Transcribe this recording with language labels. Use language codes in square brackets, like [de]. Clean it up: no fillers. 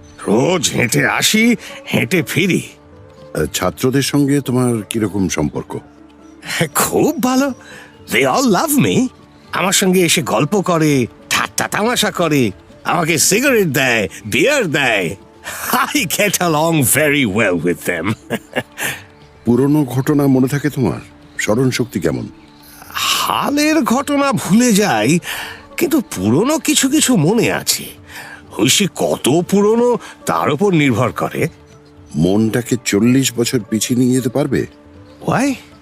[bn] রোজ হেঁটে আসি, হেঁটে ফিরি। ছাত্রদের সঙ্গে তোমার কিরকম সম্পর্ক? খুব ভালো, [en] They all love me. [bn] আমার সঙ্গে এসে গল্প করে, ঠাট্টা তামাশা করে, আমাকে সিগারেট দেয়, বিয়ার দেয়। [en] I get along very well with them. [bn] পুরনো ঘটনা মনে থাকে তোমার? স্মরণ শক্তি কেমন? হালের ঘটনা ভুলে যাই, কিন্তু পুরনো কিছু কিছু মনে আছে। সে কত পুরনো তার উপর নির্ভর করে। মনটাকে 40 বছর পিছিয়ে নিয়ে যেতে পারবে? [en] Why?